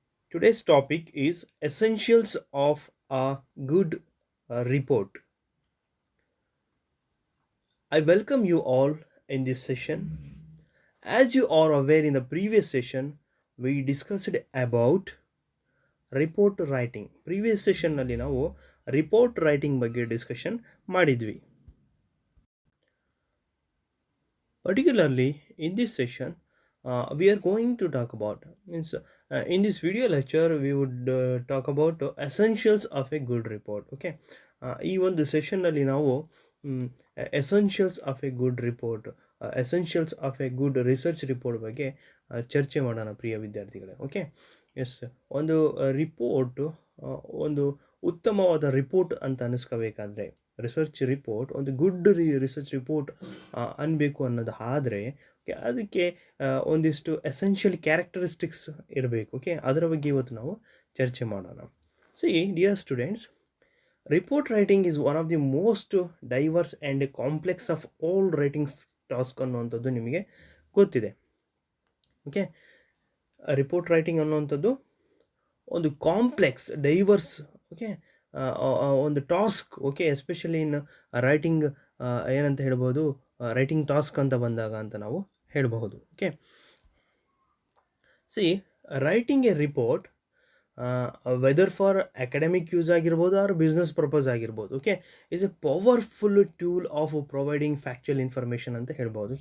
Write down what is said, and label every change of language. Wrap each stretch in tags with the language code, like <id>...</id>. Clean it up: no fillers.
<en>Today's topic is Essentials of a Good Report. I welcome you all in this session. As you are aware, in the previous session, we discussed about report writing. Previous session</en> <kn>ನಲ್ಲಿ ನಾವು report writing ಬಗ್ಗೆ discussion ಮಾಡಿದ್ವಿ.</kn> <en>Particularly in this session, we are going to talk about in this video lecture we would talk about essentials of a good report.</en> <kn>Okay, ಈ ಒಂದು ಸೆಷನ್ನಲ್ಲಿ ನಾವು essentials of A good report, essentials of A good research report ಬಗ್ಗೆ ಚರ್ಚೆ ಮಾಡೋಣ ಪ್ರಿಯ ವಿದ್ಯಾರ್ಥಿಗಳೇ. Okay, S, ಒಂದು report ಒಂದು ಉತ್ತಮವಾದ ರಿಪೋರ್ಟ್ ಅಂತ ಅನಿಸ್ಕೋಬೇಕಾದ್ರೆ, ರಿಸರ್ಚ್ ರಿಪೋರ್ಟ್ ಒಂದು ಗುಡ್ ರಿಸರ್ಚ್ ರಿಪೋರ್ಟ್ ಅನ್ಬೇಕು ಅನ್ನೋದು ಆದರೆ ಅದಕ್ಕೆ ಒಂದಿಷ್ಟು ಎಸೆನ್ಷಿಯಲ್ ಕ್ಯಾರೆಕ್ಟರಿಸ್ಟಿಕ್ಸ್ ಇರಬೇಕು. ಓಕೆ, ಅದರ ಬಗ್ಗೆ ಇವತ್ತು ನಾವು ಚರ್ಚೆ ಮಾಡೋಣ.</kn> <en>see dear students, report writing is one of the most diverse and complex of all writing task</en> <kn>ಅನ್ನುವಂಥದ್ದು ನಿಮಗೆ ಗೊತ್ತಿದೆ. ಓಕೆ, ರಿಪೋರ್ಟ್ ರೈಟಿಂಗ್ ಅನ್ನುವಂಥದ್ದು ಒಂದು ಕಾಂಪ್ಲೆಕ್ಸ್, ಡೈವರ್ಸ್, ಓಕೆ, ಒಂದು task. Okay,</kn> <en>especially in writing</en> <kn>ಏನಂತ ಹೇಳ್ಬೋದು, ರೈಟಿಂಗ್ ಟಾಸ್ಕ್ ಅಂತ ಬಂದಾಗ ಅಂತ ನಾವು ಹೇಳಬಹುದು.</kn> <en>okay, see writing a report whether for academic use ಆಗಿರ್ಬೋದು or business purpose ಆಗಿರ್ಬೋದು, okay, is a powerful tool of providing factual information</en> <kn>ಅಂತ ಹೇಳ್ಬೋದು.</kn>